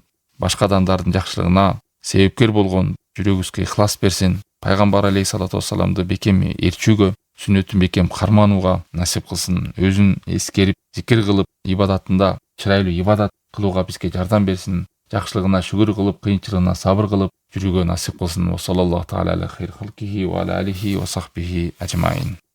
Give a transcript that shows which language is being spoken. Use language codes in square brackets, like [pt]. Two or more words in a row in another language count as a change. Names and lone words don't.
[ky] Башка адамдардын жакшылыгына себепкер болгон жүрөгүбүзгө ихлас берсин. Пайгамбар [ar] عليه الصلاة والسلام [ky] бекем ээрчүүгө, сүннөтүн бекем карманууга насип кылсын. Өзүн эскерип, зикир кылып, ибадатында чырайлуу ибадат кылууга бизге жардам берсин. Жакшылыгына шүгүр кылып, кыйынчылыгына сабыр кылып жүрүүгө насип кылсын. [ar] صلى الله تعالى على خير خلقه وعلى آله وصحبه أجمعين.